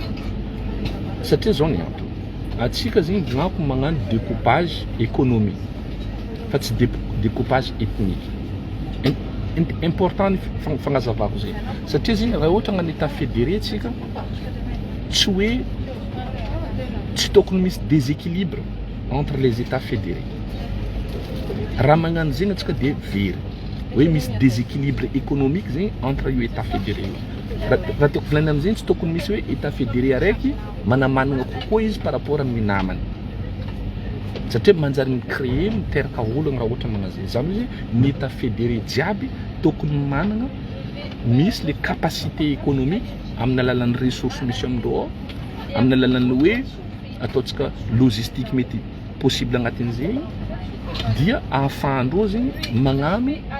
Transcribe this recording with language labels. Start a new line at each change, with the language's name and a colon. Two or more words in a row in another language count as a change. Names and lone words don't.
Malagasy: satria zao ny antony atsika zegny gnako magnano
French: découpage économique
Malagasy: fa tsy
French: découpage ethnique
Malagasy: important ny fagnazavako zegny satria zegny raha ohatra agnano
French: état fédéré
Malagasy: tsika tsy hoe tsy tokony misy
French: déséquilibre entre les états fédérés
Malagasy: raha magnano zegny atsika dia very hoe misy
French: déséquilibre économique
Malagasy: zegny entre io
French: état fédéré
Malagasy: raha tiako volagny amizegny tsy tokony misy hoe
French: état fédéré
Malagasy: araiky manamanagna kokoa izy
French: par rapport
Malagasy: amin'ny namany satria manjary micréer miteraka olagna raha ohatra magnazay zany hoe ny
French: état fédéré
Malagasy: jiaby tokony managna misy le
French: capacité économique
Malagasy: amin'ny alalan'ny ressources misy amindreo amin'ny alalan'ny hoe ataontsika logistique mety possible agnatin'izay dia ahafahandreo zegny magnano